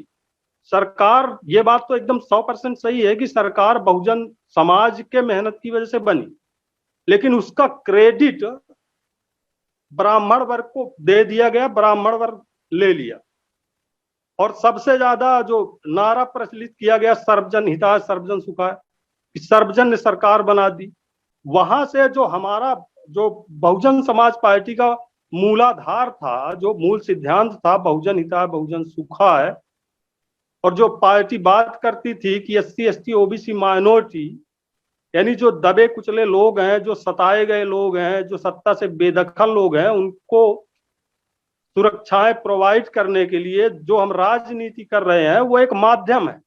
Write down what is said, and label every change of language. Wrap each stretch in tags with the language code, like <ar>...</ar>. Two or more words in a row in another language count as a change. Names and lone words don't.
<hi>सरकार, ये बात तो एकदम 100% सही है कि सरकार बहुजन समाज के मेहनत की वजह से बनी, लेकिन उसका क्रेडिट ब्राह्मण वर्ग को दे दिया गया, ब्राह्मण वर्ग ले लिया। और सबसे ज्यादा जो नारा प्रचलित किया गया</hi> <sa>सर्वजन हिताय सर्वजन सुखाय,</sa> <hi>सर्वजन ने सरकार बना दी। वहां से जो हमारा जो बहुजन समाज पार्टी का मूलाधार था, जो मूल सिद्धांत था</hi> <sa>बहुजन हिताय बहुजन सुखाय,</sa> <hi>और जो पार्टी बात करती थी कि</hi> <en>SC ST OBC minority</en> <hi>यानी जो दबे कुचले लोग हैं, जो सताए गए लोग हैं, जो सत्ता से बेदखल लोग हैं, उनको सुरक्षाएं प्रोवाइड करने के लिए जो हम राजनीति कर रहे हैं वो एक माध्यम है।</hi>